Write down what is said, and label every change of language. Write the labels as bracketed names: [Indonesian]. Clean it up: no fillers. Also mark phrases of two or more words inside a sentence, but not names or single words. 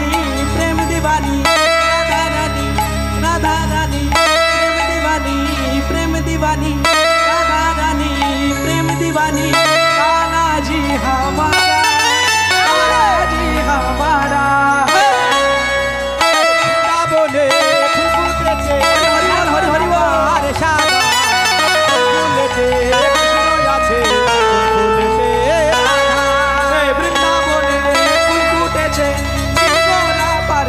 [Hindi] प्रेम दीवानी राधा रानी राधा रानी प्रेम दीवानी प्रेम दीवानी राधा रानी प्रेम दीवानी कान्हा जी हमारा कान्हा जी हमारा [Bangla] বৃন্দাবনে ফুটেছে হরি বল হরি হরি বল আর সাদা ফুলেতে কৃষ্ণ আছে ফুলেতে রাধা বৃন্দাবনে ফুল ফুটেছে গোলাপ আর